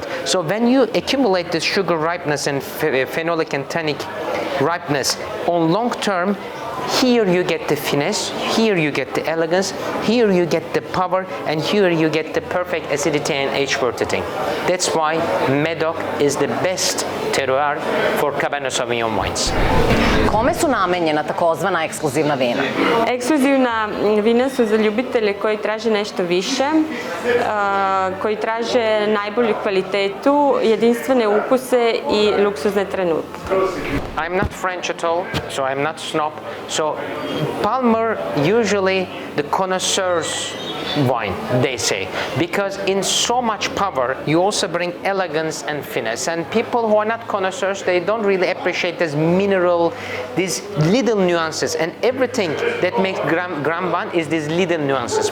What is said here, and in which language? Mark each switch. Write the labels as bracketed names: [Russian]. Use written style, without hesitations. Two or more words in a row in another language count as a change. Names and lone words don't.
[English] So when you accumulate this sugar ripeness and phenolic and tannic ripeness on long term, here you get the finesse, here you get the elegance, here you get the power, and here you get the perfect acidity and age-worthy. That's why Medoc is the best terroir for Cabernet Sauvignon wines. [Serbian] Kome su namenjena takozvana ekskluzivna vina? Ekskluzivna vina su za ljubitelje koji traže nešto više, koji traže najbolju kvalitetu, jedinstvene ukuse i luksuzne trenutke. [English] I'm not French at all, so I'm not snob. So Palmer, usually the connoisseurs wine, they say, because in so much power you also bring elegance and finesse, and people who are not connoisseurs, they don't really appreciate this mineral, these little nuances, and everything that makes Grand One is these little nuances.